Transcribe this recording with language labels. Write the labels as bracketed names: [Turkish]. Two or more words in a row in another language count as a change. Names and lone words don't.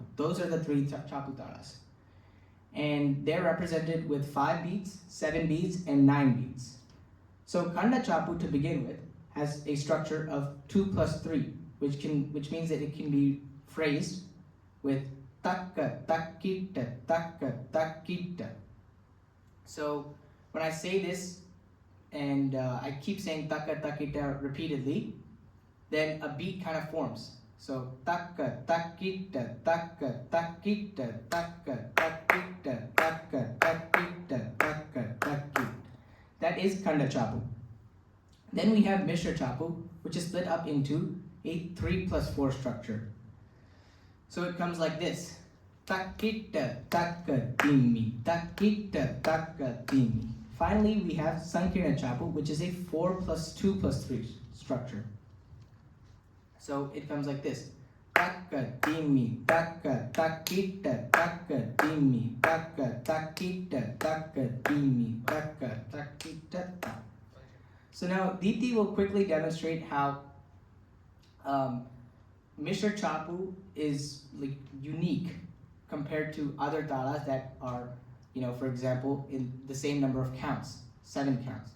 [English] Those are the 3 Chaputalas. And they're represented with 5 beats, 7 beats, and 9 beats. So Khanda Chapu, to begin with, has a structure of 2 plus 3, which means that it can be phrased with takka, takkita, takka, takkita. So when I say this, and I keep saying takka, takkita repeatedly, then a beat kind of forms. So takka, takkita, takka, takkita, takka, takkita, takka, takkita, takka, takkita. That is Khanda Chapu. Then we have Mishra Chapu, which is split up into a 3 plus 4 structure. So it comes like this. Takkita, takka, timmi, takkita, takka, timmi. Finally, we have Sankirna Chapu, which is a 4 plus 2 plus 3 structure. So it comes like this. Takka, timmi, takka, takkita, takka, timmi, takka, takkita, takka, timmi, takka, takkita, takka. So now Deepti will quickly demonstrate how Mishra Chapu is like unique compared to other talas that are, for example, in the same number of counts, 7 counts.